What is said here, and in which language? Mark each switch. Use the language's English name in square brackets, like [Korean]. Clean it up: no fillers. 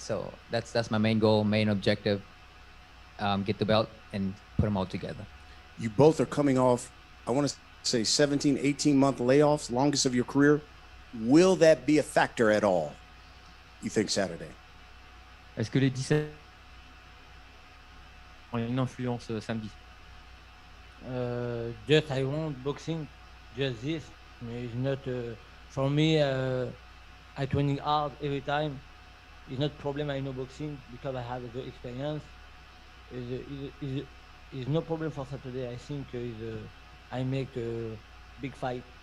[English] So that's my main goal, main objective. Get the belt and put them all together. You both are coming off, I want to say 17, 18-month layoffs, longest of your career. Will that be a factor at all, you think, Saturday? [French] Est-ce que les 17 ont une influence samedi? [English] Just I want boxing, just this. It's not for me. I training hard every time. It's not problem. I know boxing because I have the experience. Is no problem for Saturday. I think I make a big fight.